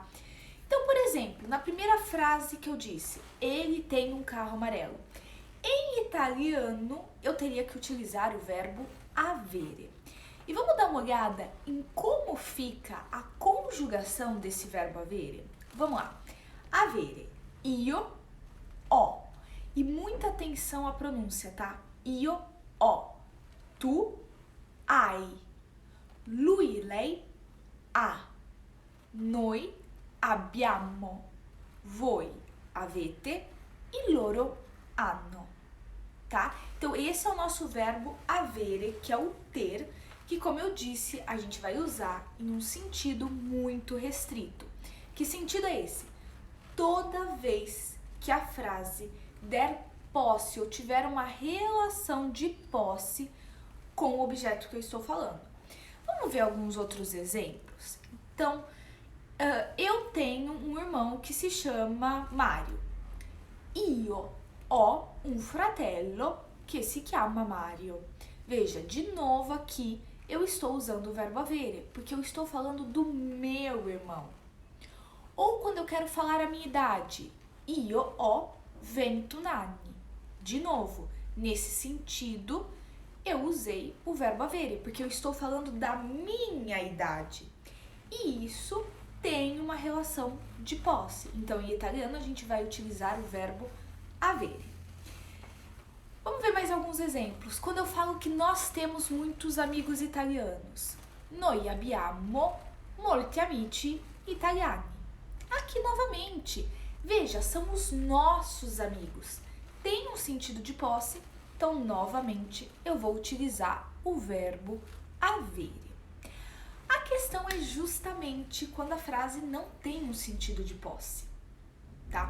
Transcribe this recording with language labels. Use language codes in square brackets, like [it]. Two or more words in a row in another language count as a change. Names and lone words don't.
[pt] Então, por exemplo, na primeira frase que eu disse, ele tem um carro amarelo. Em italiano, eu teria que utilizar o verbo avere. E vamos dar uma olhada em como fica a conjugação desse verbo avere? Vamos lá. [it] Avere, io, ho. E muita atenção à pronúncia, tá? Io, ho. Tu, hai. Lui, lei, ha. Noi, abbiamo, voi avete e loro hanno, [pt] tá? Então esse é o nosso verbo avere, que é o ter, que como eu disse, a gente vai usar em um sentido muito restrito. Que sentido é esse? Toda vez que a frase der posse ou tiver uma relação de posse com o objeto que eu estou falando. Vamos ver alguns outros exemplos? Então, eu tenho um irmão que se chama Mario. [it] Io ho un fratello che si chiama Mario. [pt] Veja, de novo aqui eu estou usando o verbo avere, porque eu estou falando do meu irmão. Ou quando eu quero falar a minha idade, [it] io ho 21 anni. [pt] De novo, nesse sentido, eu usei o verbo avere, porque eu estou falando da minha idade. E isso tem uma relação de posse. Então, em italiano, a gente vai utilizar o verbo avere. Vamos ver mais alguns exemplos. Quando eu falo que nós temos muitos amigos italianos. [it] Noi abbiamo molti amici italiani. [pt] Aqui novamente, veja, são os nossos amigos. Tem um sentido de posse, então novamente eu vou utilizar o verbo avere. A questão é justamente quando a frase não tem um sentido de posse, tá?